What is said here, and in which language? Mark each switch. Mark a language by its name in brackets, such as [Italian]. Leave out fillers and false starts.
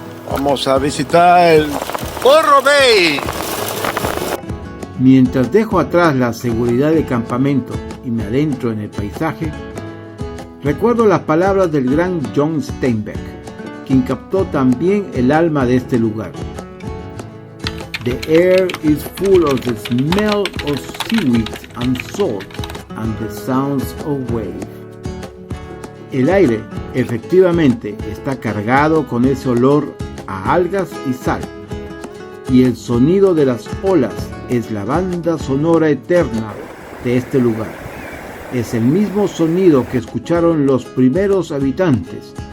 [Spanish] Vamos a visitar el Morro Bay. Mientras dejo atrás la seguridad de campamento y me adentro en el paisaje, recuerdo las palabras del gran John Steinbeck, quien captó también el alma de este lugar. [English] The air is full of the smell of seaweed and salt and the sounds of wave. [Spanish] El aire efectivamente está cargado con ese olor a algas y sal, y el sonido de las olas es la banda sonora eterna de este lugar. Es el mismo sonido que escucharon los primeros habitantes